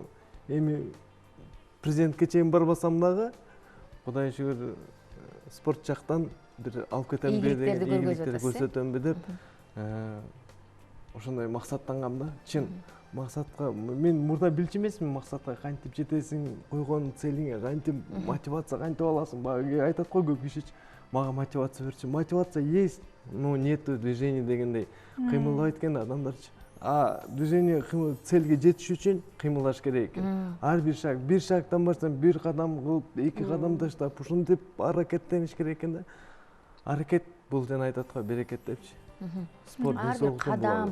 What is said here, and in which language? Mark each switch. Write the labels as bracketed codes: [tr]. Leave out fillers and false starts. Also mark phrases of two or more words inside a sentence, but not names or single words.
[ky] Эми президентке чейин барбасам дагы, Кудай шүгүр спорт жактан бир алып кетемби деген ийгиликтерди көрсөтөмбү деп ошондой максаттангам да. Чын максатка мен мурда билчү эмесмин, максатка кантип жетесиң, койгон целиңе кантип мотивация кантип аласың. Бага айтат го көп киши, мага мотивация берчи. [ru] Мотивация есть, но нету движения дегендей. [ky] Кыймылдабайт экен адамдарчы. Движение цельге жетиш үчүн кыймылдаш керек экен. Ар бир шагдан барсаң, бир кадам кылып, 2 кадам таштап, ушинтип аракеттениш керек экен да. Аракет бул жана айтат го берекет депчи. Спорт денсаулыктын